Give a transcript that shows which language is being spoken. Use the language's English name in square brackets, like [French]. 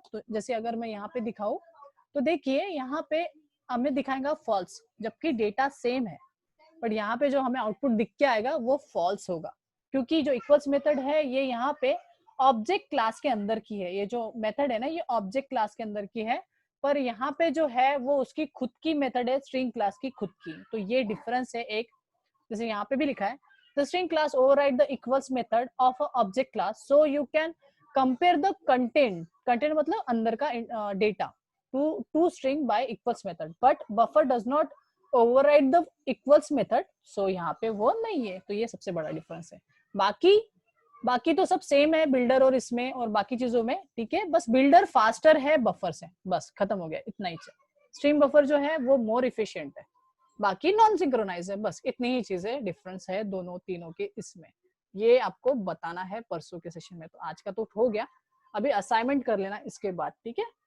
[Hindi] तो जैसे अगर मैं यहाँ पे दिखाऊं तो देखिए यहाँ पे हमें दिखाएगा फॉल्स, जबकि डेटा सेम है, बट यहाँ पे जो हमें आउटपुट दिख के आएगा वो फॉल्स होगा, क्योंकि जो इक्वल्स मेथड है ये यहाँ पे ऑब्जेक्ट क्लास के अंदर की है। ये जो मेथड है ना ये ऑब्जेक्ट क्लास के अंदर की है, पर यहाँ पे जो है वो उसकी खुद की मेथड है, स्ट्रिंग क्लास की खुद की। तो ये डिफरेंस है एक, जैसे यहाँ पे भी लिखा है [English] the string class override the equals method of a object class, so you can compare the content [Hindi] मतलब अंदर का [English] data to string by equals method, but buffer does not override the equals method, so [Hindi] यहाँ पे वो नहीं है। तो ये सबसे बड़ा डिफरेंस है। बाकी तो सब सेम है बिल्डर और इसमें और बाकी चीजों में, ठीक है, बस बिल्डर फास्टर है बफर से, बस खत्म हो गया, इतना ही। स्ट्रीम बफर जो है वो मोर इफिशिएंट है, बाकी नॉन सिंक्रोनाइज है, बस इतनी ही चीजें डिफरेंस है दोनों तीनों के इसमें। ये आपको बताना है परसों के सेशन में। तो आज का तो हो गया, अभी असाइनमेंट कर लेना इसके बाद, ठीक है।